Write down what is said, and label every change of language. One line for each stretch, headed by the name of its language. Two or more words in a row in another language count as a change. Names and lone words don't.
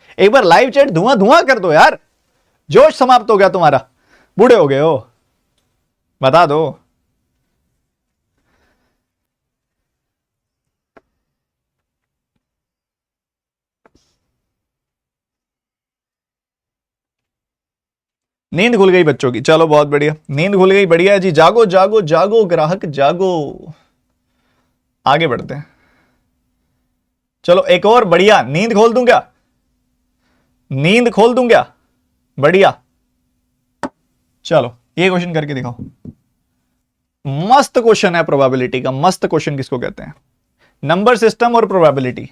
Hindi: एक बार
English: live chat
Hindi: धुआं धुआं कर दो यार, जोश समाप्त हो गया तुम्हारा, बूढ़े हो गए हो, बता दो। नींद खुल गई बच्चों की, चलो बहुत बढ़िया, नींद खुल गई, बढ़िया है जी, जागो जागो जागो ग्राहक जागो। आगे बढ़ते हैं, चलो एक और बढ़िया, नींद खोल दूं क्या, नींद खोल दूं क्या, बढ़िया। चलो ये क्वेश्चन करके दिखाओ, मस्त क्वेश्चन है प्रोबेबिलिटी का, मस्त क्वेश्चन किसको कहते हैं,
English: number system
Hindi: और प्रोबेबिलिटी।